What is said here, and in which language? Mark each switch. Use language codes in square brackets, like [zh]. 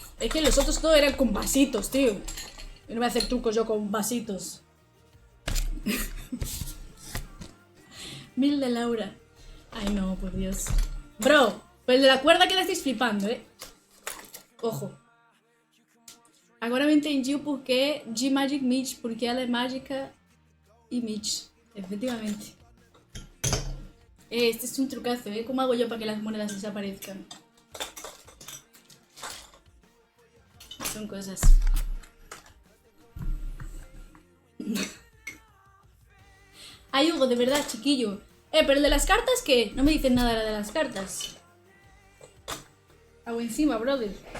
[es] Es que los otros todos eran con vasitos, tío. Yo no voy a hacer trucos yo con vasitos. Mil de Laura. Ay, no, por Dios. Bro, pues de la cuerda que la estáis flipando, Ojo. [pt] Agora eu entendi o porquê de Magic Mitch, porque ela é mágica e Mitch, efectivamente. [es] Este es un trucazo, ¿Cómo hago yo para que las monedas desaparezcan? Son cosas. Ay, Hugo, de verdad, chiquillo. Pero el de las cartas, ¿qué? No me dicen nada de las cartas. Hago encima, brother.